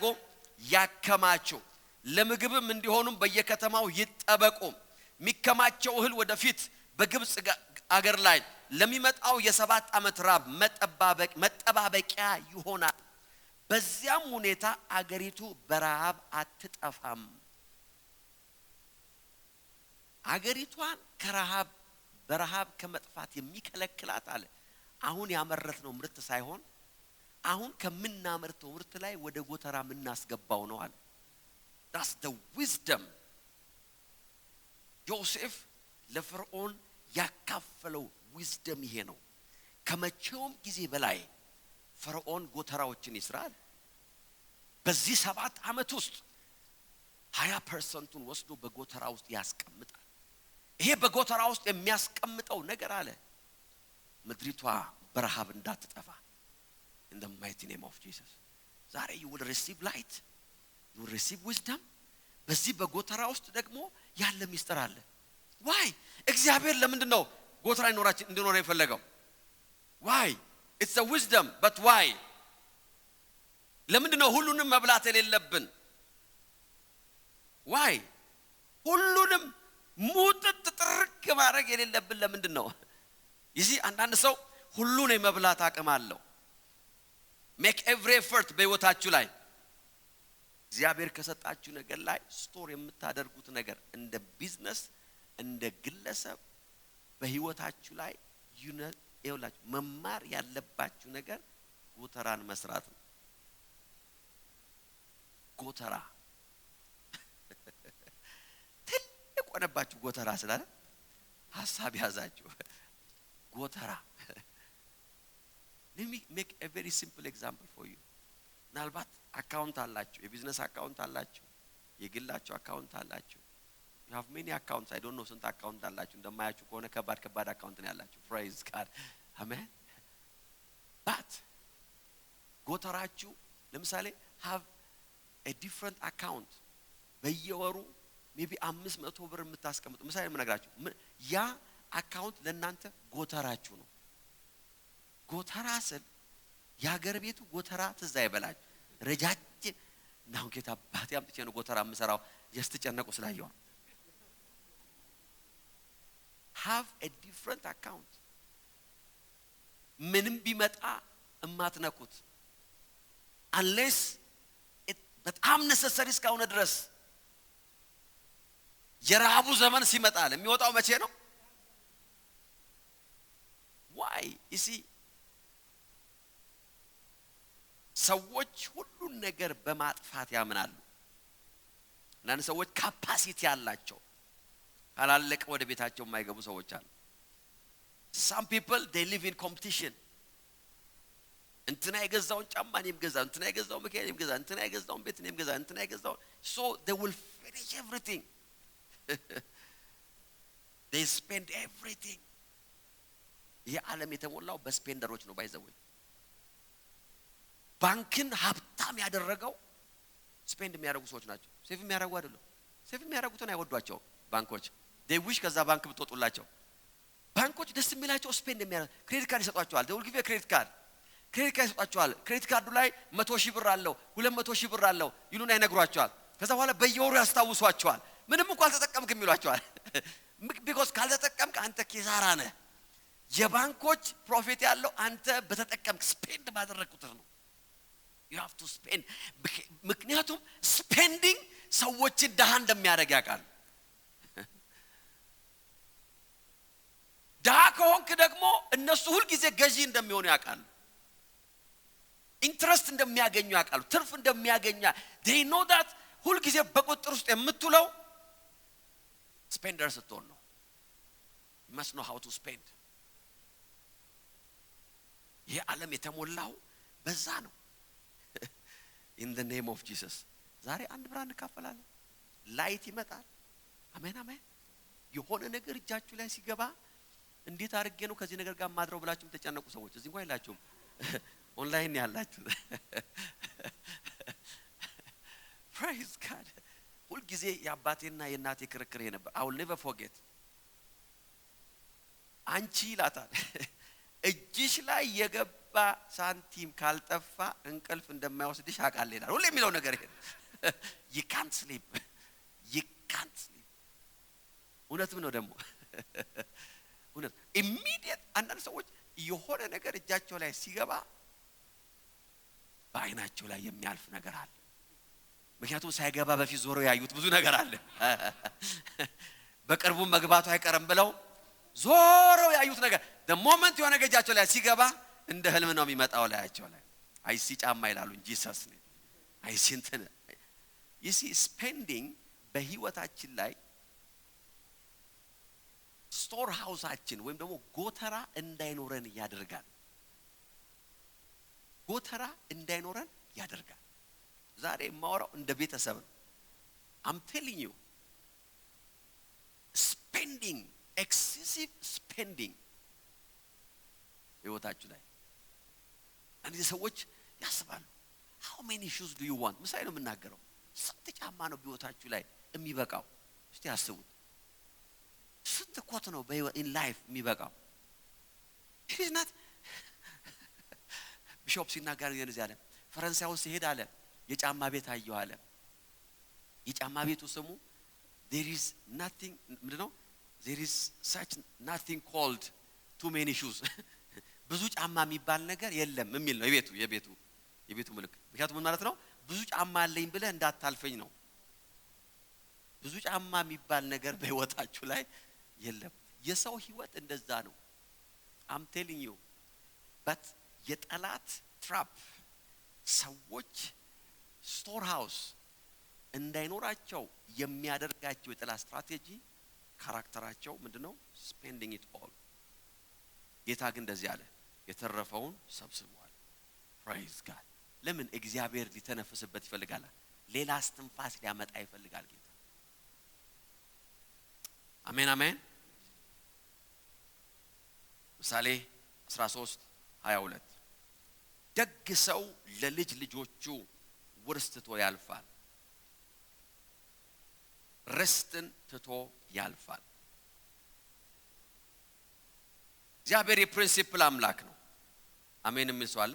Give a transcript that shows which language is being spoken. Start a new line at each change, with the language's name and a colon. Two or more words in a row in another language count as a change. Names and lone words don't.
Amharic: ያከማቹ። ለምግብም እንዲሆኑም በየከተማው ይጠበቁ። ሚከማቸው እህል ወደፊት በግብጽ አገር ላይ ለሚመጣው የ7 ዓመት ራብ መጠባበቂያ ይሆናል። በዚያም ሁኔታ አገሪቱ በረሃብ አትጠፋም። አገሪቷን በረሃብ ከመጥፋት የሚከለክላት አለ አሁን ያመረትነው ምርት ሳይሆን አሁን ከምናመርተው ምርት ላይ ወደ ጎተራ ምናስገባው ነው አለ።
English: that's the wisdom።
Amharic: ዮሴፍ ለፈርዖን ያካፈለው wisdom ይሄ ነው። ከመቼውም ጊዜ በላይ ፈርዖን ጎተራዎችን ይስራል። በዚህ 7 ዓመት ውስጥ 20% ወስዶ በጎተራ ውስጥ ያስቀምጣል። ይሄ በጎተራ ውስጥ የሚያስቀምጠው ነገር አለ ምድሪቷ በረሃብ እንዳትጠፋ
English: in the mighty name of Jesus።
Amharic: ዛሬ
English: you will receive light፣ you will receive wisdom።
Amharic: በዚህ በጎተራ ውስጥ ደግሞ ያለ ሚስጥር አለ። why እግዚአብሔር ለምንድን ነው ጎተራ እንዲኖር የፈለገው?
English: why it's a wisdom but why
Amharic: ለምንድን ነው ሁሉንም መብላት የሌለብን? why ሁሉንም ሙጥጥ ጥርቅ ማድረግ የሌለብን ለምንድን ነው? ይዚ አንዳንድ ሰው ሁሉን የመብላት አቅም አለው።
English: make every effort
Amharic: በህይወታችሁ ላይ እግዚአብሔር ከሰጣችሁ ነገር ላይ ስቶር የምታደርጉት ነገር እንደ ቢዝነስ እንደ ግለሰብ በህይወታችሁ ላይ ይኸውላችሁ መማር ያለባችሁ ነገር ጎተራን መስራት ነው። ጎተራ ትልቅ ሆነባችሁ ጎተራ ስላለ ሐሳብ ያዛችሁ። ጎተራ
English: let me make a very simple example for you
Amharic: ምናልባት አካውንት አላችሁ የቢዝነስ አካውንት አላችሁ የግላችሁ አካውንት አላችሁ
English: you have many accounts I don't know
Amharic: ስንት አካውንት አላችሁ እንደማያችሁ ከሆነ ከባድ አካውንት ነው ያላችሁ
English: praise God amen but
Amharic: ጎተራችሁ ለምሳሌ
English: have a different account
Amharic: በየወሩ maybe 500 ብር የምታስቀምጡ ምሳሌ ምነግራችሁ ያ አካውንት ለእናንተ ጎተራችሁ ነው ጎተራ ስል ያገር ቤቱ ጎተራ ትዝ አይበላችሁ ረጃጅ ነው ጌታ አባቴ አምጥቼ ነው ጎተራ የምሰራው ያስተጨነቁ ስላየው
English: have a different account
Amharic: ምንም ቢመጣ እማትነኩት
English: unless it
Amharic: በጣም necessary እስካሁን ድረስ የራቡ ዘመን ሲመጣል የሚወጣው መቼ ነው
English: why you see
Amharic: ሰዎች ሁሉ ነገር በማጥፋት ያምናሉ እናን ሰዎች ካፓሲቲ ያላቸው ካላለቀ ወደ ቤታቸው የማይገቡ ሰዎች አሉ
English: some people they live in competition
Amharic: እንትና የገዛውን ጫማ እኔም ገዛ እንትና የገዛውን መኪና እኔም ገዛ እንትና የገዛውን ቤት እኔም ገዛ እንትና የገዛው
English: so they will finish everything they spend everything
Amharic: የዓለም የተሞላው በስፔንደሮች ነው ባይዘው ባንክን ሀብታም ያደረገው ስፔንድ የሚያደርጉ ሰዎች ናቸው ሴቭ የሚያደርጉ አይደለም ሴቭ የሚያደርጉትን አይወዷቸው ባንኮች
English: they wish
Amharic: ከዛ ባንክ ብትወጡላቸው ባንኮች ደስ የሚላቸው ስፔንድ የሚያደርጉ
English: credit card
Amharic: ይሰጧቸዋል
English: they will give you a credit card
Amharic: ይሰጧቸዋል ክሬዲት ካርዱ ላይ 100,000 ብር አለው 200,000 ብር አለው ይሉና ይነግሯቸዋል ከዛ በኋላ በየወሩ ያስታውሷቸዋል ምንም እንኳን አልተጠቀምክም ይሏቸዋል because ካልተጠቀምክ አንተ ኪሳራ ነህ የባንኮች ፕሮፊት ያለው አንተ በተጠቀምክ ስፔንድ ባደረግ ቁጥር ነው
English: you have to spend
Amharic: ምክንያቱም spending ሰዎች ደሃ እንደሚያደርግ ያውቃል ደሃ ከሆንክ ደግሞ እነሱ ሁሉ ጊዜ ገዢ እንደሚሆኑ ያውቃል ኢንትረስት እንደሚያገኙ ያውቃሉ ትርፍ እንደሚያገኙ
English: they know that
Amharic: ሁሉ ጊዜ በቁጥር ውስጥ የምትውለው spender ስትሆን ነው
English: you must know how to spend
Amharic: ይሄ ዓለም የተሞላው በዛ ነው
English: in the name of Jesus
Amharic: ዛሬ አንድ ብርሃን እንካፈላለን ላይት ይመጣል አሜን አሜን የሆነ ነገር እጃችሁ ላይ ሲገባ እንዴት አድርጌ ነው ከዚህ ነገር ጋር ማድረው ብላችሁም ተጨነቁ ሰዎች እዚህ እንኳን ይላችሁም ኦንላይን ያላችሁ
English: praise God
Amharic: ሁሉ ጊዜ ያባቴና የናቴ ክርክር ነበር
English: I will never forget
Amharic: አንቺ ይላታል እጅሽ ላይ የገባ ሳንቲም ካልጠፋ እንቅልፍ እንደማይወስድሽ አቃል ይላል ሁሉ የሚለው ነገር ይሄ
English: you can't sleep
Amharic: እውነትም ነው ደግሞ እውነት immediate አንዳንድ ሰዎች የሆነ ነገር እጃቸው ላይ ሲገባ በአይናቸው ላይ የሚያልፍ ነገር አለ ምክንያቱም ሳይገባ በፊት ዞሮ ያዩት ብዙ ነገር አለ በቅርቡ መግባቱ አይቀርም ብለው ዞሮ ያዩት ነገር
English: the moment
Amharic: የሆነ ገጃቸው ላይ ሲገባ እንደ ህልም ነው የሚመጣው ላያቸው ላይ አይሲ ጫማ ይላሉ እንጂ Jesus ነው አይሲ እንትን
English: you see spending
Amharic: በህይወታችን ላይ
English: store houseሳችን
Amharic: ወይም ደግሞ ጎተራ እንዳይኖረን ያደርጋል ጎተራ እንዳይኖረን ያደርጋል ዛሬ ማወራው እንደ ቤተሰብ ነው
English: I'm telling you spending excessive spending
Amharic: ህይወታችሁ ላይ አንድ ሰዎች ያስባሉ
English: how many shoes do you want
Amharic: ምሳሌ ነው የምናገረው ስንት ጫማ ነው በህይወታችሁ ላይ የሚበቃው እስቲ አስቡት ስንት ኮት ነው
English: in life
Amharic: የሚበቃው
English: it is not
Amharic: ቢሾፕ ሲናገር የነዚህ አለ ፈረንሳይ ውስጥ ሄድ አለ የጫማ ቤት አየው አለ የጫማ ቤቱ ስሙ
English: there is nothing
Amharic: ምንድነው
English: there is such nothing called too many shoes
Amharic: ብዙ ጫማ የሚባል ነገር የለም የሚል ነው የቤቱ ምልክት ምክንያቱም ምን ማለት ነው ብዙ ጫማ አለኝ ብለህ እንዳታልፈኝ ነው ብዙ ጫማ የሚባል ነገር በህይወታችሁ ላይ የለም የሰው ህይወት እንደዛ ነው
English: I'm telling you but
Amharic: የጠላት trap ሰዎች
English: store house
Amharic: እንዳይኖራቸው የሚያደርጋቸው የጠላት ስትራቴጂ ካራክተራቸው ምንድነው
English: spending it all
Amharic: ጌታ ግን እንደዚህ አለ የተረፈውን ሰብስቧል።
English: Praise God።
Amharic: ለምን? እግዚአብሔር ሊተነፍስበት ይፈልጋል። ሌላ እስትንፋስ ሊያመጣ ይፈልጋል ጌታ። አሜን አሜን። ምሳሌ 13:22 ደግ ሰው ለልጅ ልጆቹ ውርስት ትቶ ያልፋል፣ ርስትን ትቶ ያልፋል። እግዚአብሔር የፕሪንሲፕል አምላክ ነው። አሜን የሚል ሰው አለ?